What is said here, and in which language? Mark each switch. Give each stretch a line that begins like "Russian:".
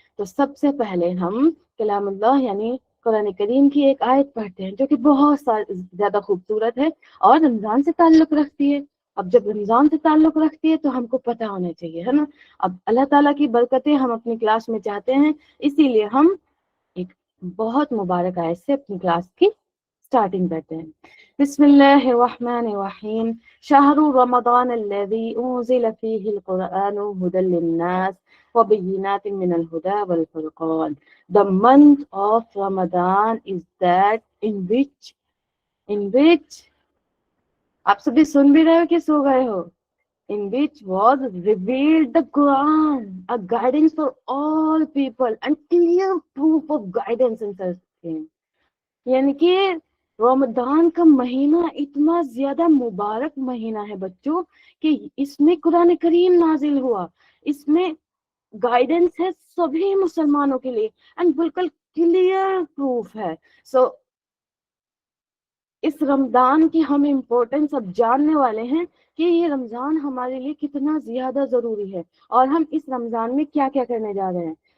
Urdu: تو سب سے پہلے ہم کلام اللہ یعنی قرآن کریم کی ایک آیت پڑھتے ہیں جو کہ بہت زیادہ خوبصورت ہے اور رمضان سے تعلق رکھتی ہے. اب جب رمضان سے تعلق رکھتی ہے تو ہم کو پتہ ہونا چاہیے, ہے نا. اب اللہ تعالیٰ کی برکتیں ہم اپنی کلاس میں چاہتے ہیں, اسی لیے ہم ایک بہت مبارک آیت سے اپنی کلاس کی سٹارٹنگ کرتے ہیں.
Arabic: بسم اللہ الرحمن الرحیم. شهر رمضان الذي أنزل فيه القرآن هدى للناس وَبَيِّنَاتٍ مِّنَ الْهُدَى وَالْفُرْقَانِ.
English: The month of Ramadan is that in which
Urdu: آپ سبھی سن بھی رہے ہو کہ سو گئے ہو؟
English: In which was revealed the Quran, a guidance for all people and clear proof of guidance and sustained.
Urdu: یعنی کہ رمضان کا مہینہ اتنا زیادہ مبارک مہینہ ہے بچوں کہ اس میں قرآن کریم نازل ہوا، اس میں گائیڈنس ہے سبھی مسلمانوں کے لیے اینڈ بالکل کلیئر پروف ہے. سو اس رمضان کی ہم امپورٹنس اب جاننے والے ہیں کہ یہ رمضان ہمارے لیے کتنا زیادہ ضروری ہے اور ہم اس رمضان میں کیا کیا کرنے جا رہے ہیں.